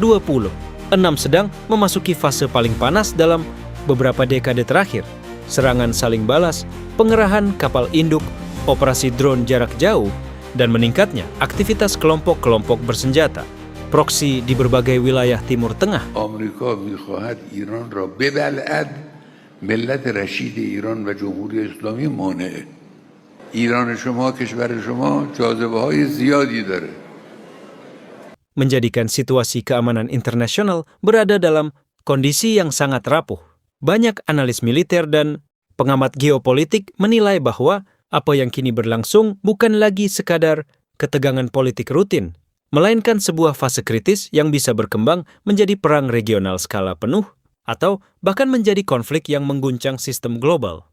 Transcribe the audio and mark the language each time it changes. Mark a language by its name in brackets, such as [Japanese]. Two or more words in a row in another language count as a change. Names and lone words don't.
[Indonesian] 6 sedang memasuki fase paling panas dalam beberapa dekade terakhir. Serangan saling balas, pengerahan kapal induk, operasi drone jarak jauh, dan meningkatnya aktivitas kelompok-kelompok bersenjata, proksi di berbagai wilayah Timur Tengah. [Persian] آمریکا می‌خواهد ایران را ببلعد ملت رشید ایران و جمهوری اسلامی مانعه. ایران شما کشور شما جاذبه‌های زیادی داره. [Indonesian] Menjadikan situasi keamanan internasional berada dalam kondisi yang sangat rapuh. Banyak analis militer dan pengamat geopolitik menilai bahwa apa yang kini berlangsung bukan lagi sekadar ketegangan politik rutin, melainkan sebuah fase kritis yang bisa berkembang menjadi perang regional skala penuh atau bahkan menjadi konflik yang mengguncang sistem global.